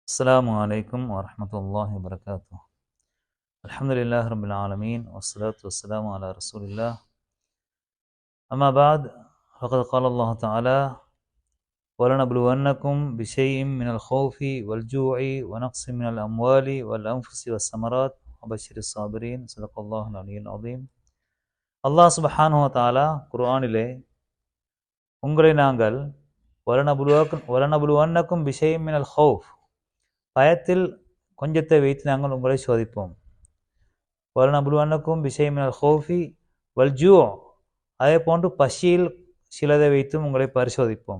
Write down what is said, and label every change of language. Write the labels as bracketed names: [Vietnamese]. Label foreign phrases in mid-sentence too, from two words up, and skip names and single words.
[Arabic] السلام عليكم ورحمة الله وبركاته. الحمد لله رب العالمين والصلاة والسلام على رسول الله. أما بعد فقد قال الله تعالى: وَلَنَبْلُوَنَّكُمْ بِشَيْءٍ مِّنَ الْخَوْفِ وَالْجُوعِ وَنَقْصٍ مِّنَ الْأَمْوَالِ وَالْأَنفُسِ وَالثَّمَرَاتِ وَبَشِّرِ الصَّابِرِينَ صدق الله العلي العظيم. [Tamil] அல்லாஹ் [Arabic] سبحانه وتعالى [Tamil] குர்ஆனிலே உங்களை நாங்கள் [Arabic] ولنبلونكم بشيء من الخوف, [Tamil] பயத்தில் கொஞ்சத்தை வைத்து நாங்கள் உங்களை சோதிப்போம். [Arabic] ولنبلونكم بشيء من الخوف والجوع, [Tamil] அதே போன்று பசியில் சிலதை வைத்தும் உங்களை பரிசோதிப்போம்.